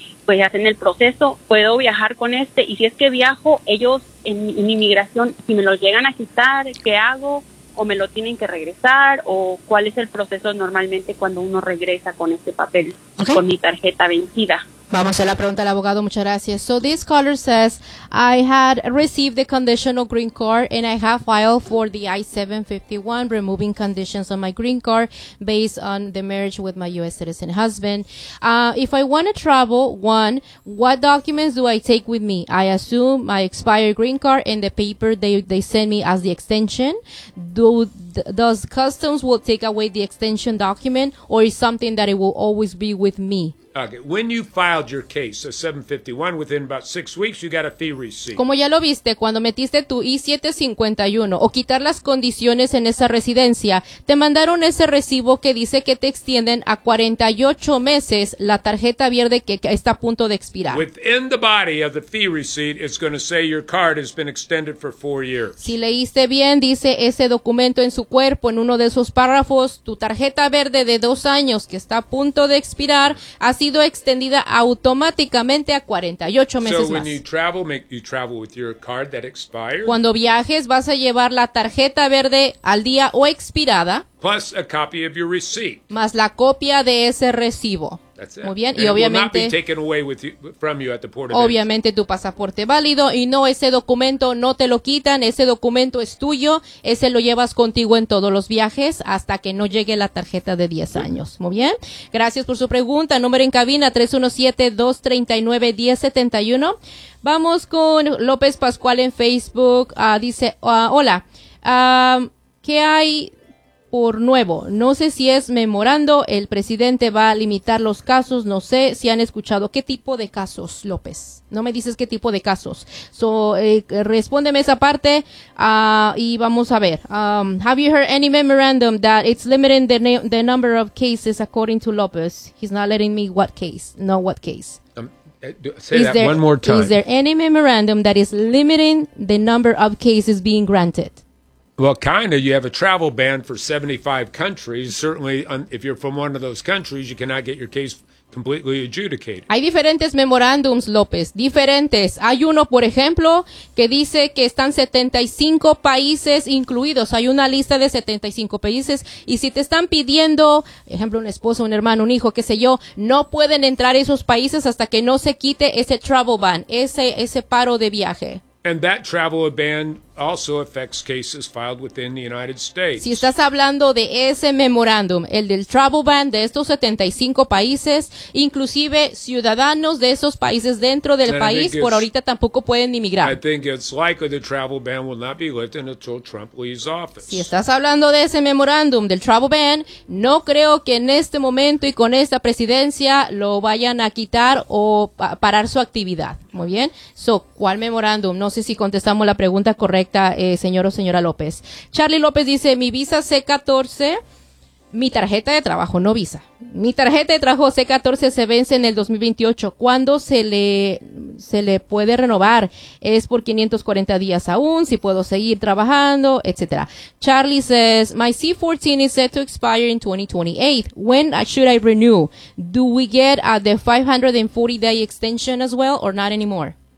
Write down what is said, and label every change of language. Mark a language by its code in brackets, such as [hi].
[es] pues hacen el proceso, puedo viajar con este, y si es que viajo, ellos en inmigración, si me lo llegan a quitar, ¿qué hago? ¿O me lo tienen que regresar? ¿O cuál es el proceso normalmente cuando uno regresa con este papel, okay, con mi tarjeta vencida? Vamos a la pregunta del abogado, muchas gracias. [en] So this caller says, I had received the conditional green card and I have filed for the I-751 removing conditions on my green card based on the marriage with my U.S. citizen husband. If I want to travel, one, what documents do I take with me? I assume my expired green card and the paper they send me as the extension. Does customs will take away the extension document, or is something that it will always be with me? Okay. When you filed your case, a 751, within about 6 weeks, you got a fee receipt. [es] Como ya lo viste, cuando metiste tu I-751 o quitar las condiciones en esa residencia, te mandaron ese recibo que dice que te extienden a 48 meses la tarjeta verde que está a punto de expirar. [en] Within the body of the fee receipt, it's going to say your card has been extended for 4 years. [es] Si leíste bien, dice ese documento en su cuerpo, en uno de esos párrafos, tu tarjeta verde de 2 años que está a punto de expirar, ha sido extendida automáticamente a 48 meses más. [en] You travel with your card that expired. [es] Cuando viajes, vas a llevar la tarjeta verde al día o expirada. [en] Plus a copy of your receipt. [es] Más la copia de ese recibo. [en] That's it. [es] Muy bien, [en] and [es] y obviamente... [en] will not be taken away with you, from you at the port of [es] obviamente [en] entry. [es] Tu pasaporte válido, y no, ese documento no te lo quitan, ese documento es tuyo, ese lo llevas contigo en todos los viajes hasta que no llegue la tarjeta de 10 años. Muy bien, gracias por su pregunta. Número en cabina, 317-239-1071. Vamos con López Pascual en Facebook. Dice, hola, ¿qué hay... por nuevo? No sé si es memorando, el presidente va a limitar los casos, no sé si han escuchado. ¿Qué tipo de casos, López? No me dices qué tipo de casos. Respóndeme esa parte y vamos a ver. [en] Have you heard any memorandum that it's limiting the number of cases according to López? He's not letting me what case, no what case. One more time. Is there any memorandum that is limiting the number of cases being granted? Well, kind of. You have a travel ban for 75 countries. Certainly, if you're from one of those countries, you cannot get your case completely adjudicated. [es] Hay diferentes memorándums, López. Diferentes. Hay uno, por ejemplo, que dice que están 75 países incluidos. Hay una lista de 75 países. Y si te están pidiendo, ejemplo, un esposo, un hermano, un hijo, qué sé yo, no pueden entrar a esos países hasta que no se quite ese travel ban, ese paro de viaje. [en] And that travel ban also affects cases filed within the United States. [es] Si estás hablando de ese memorándum, el del travel ban de estos 75 países, inclusive ciudadanos de esos países dentro del país, por ahorita tampoco pueden inmigrar. [en] I think it's likely the travel ban will not be lifted until Trump leaves office. [es] Si estás hablando de ese memorándum del travel ban, no creo que en este momento y con esta presidencia lo vayan a quitar o parar su actividad. Muy bien. So, ¿cuál memorándum? No sé si contestamos la pregunta correcta. correcta, señor o señora López. Charlie López dice, mi visa C-14, mi tarjeta de trabajo, no visa. Mi tarjeta de trabajo C-14 se vence en el 2028. ¿Cuándo se le puede renovar? Es por 540 días aún, si puedo seguir trabajando, etcétera. [en] Charlie says, my C-14 is set to expire in 2028. When should I renew? Do we get the 540-day extension as well or not anymore?